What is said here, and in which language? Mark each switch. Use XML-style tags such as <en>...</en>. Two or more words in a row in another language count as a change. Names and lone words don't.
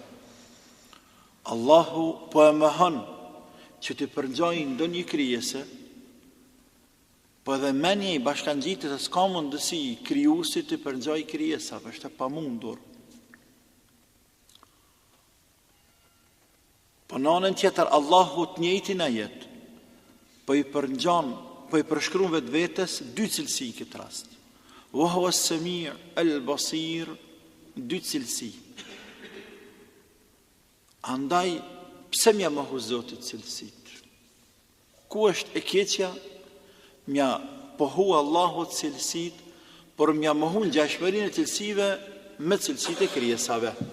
<sq>Allahu po e mohon që të përngjojnë ndonjë krijese, po edhe mendja i bashkangjitet se s'ka mundësi krijuesi të përngjojë krijesave, është e pamundur. Po në anën tjetër, Allahu të njëjtin ajet, po i përngjon, po i përshkruan vetvetes dy cilësi në këtë rast.</sq> <ar>وهو السميع البصير,</ar> <sq>dy cilësi. Andaj, pse mja mohu Zotit cilësit? Ku është e keqja? Mja pohu Allahut cilësit, por mja mohu në gjashmërinë e cilësive me cilësit e krijesave.</sq>